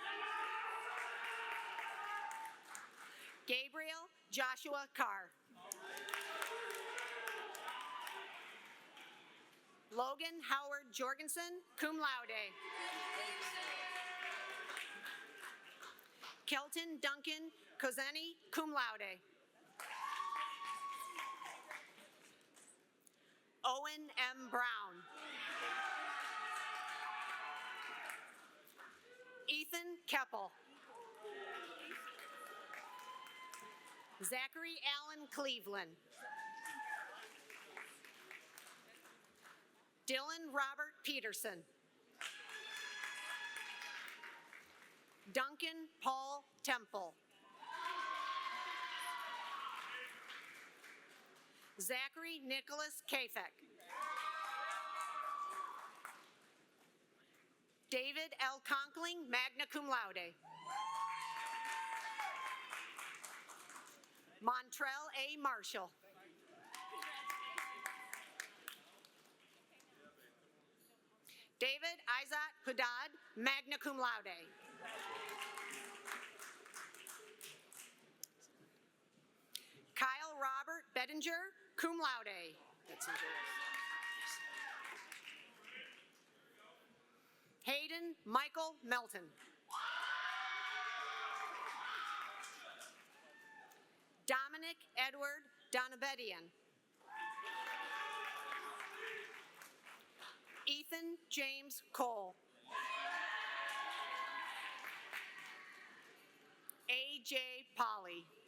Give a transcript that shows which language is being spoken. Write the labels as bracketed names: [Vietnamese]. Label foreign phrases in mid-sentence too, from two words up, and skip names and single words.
[English] Gabriel Joshua Carr. Logan Howard Jorgensen, [Latin] cum laude. [English] Kelton Duncan Kozeni, [Latin] cum laude. [English] Owen M. Brown. Ethan Keppel. Zachary Allen Cleveland. Dylan Robert Peterson. Duncan Paul Temple. Zachary Nicholas Kafek. David L. Conkling, [Latin] magna cum laude. [English] Montrell A. Marshall. David Isaac Hudad, [Latin] magna cum laude. [English] Kyle Robert Bettinger, [Latin] cum laude. [English] Hayden Michael Melton. Dominic Edward Donabedian. Ethan James Cole. A.J. Polly.